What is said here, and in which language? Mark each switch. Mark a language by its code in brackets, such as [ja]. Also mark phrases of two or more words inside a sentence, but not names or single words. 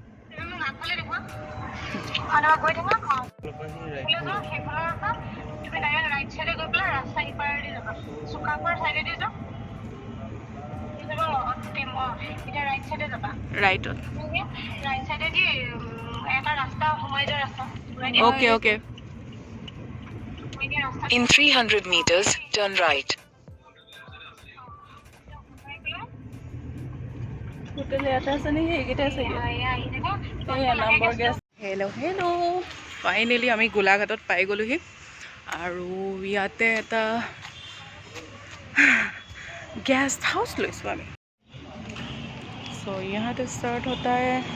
[as] ৰাইটত [en] okay okay In 300 meters, turn right. [as] হেল্ল' ফাইনেলি আমি গোলাঘাটত পাই গ'লোহি আৰু ইয়াতে এটা [en] guest house [as] লৈছোঁ আমি सो [hi] यहाँ से स्टार्ट होता है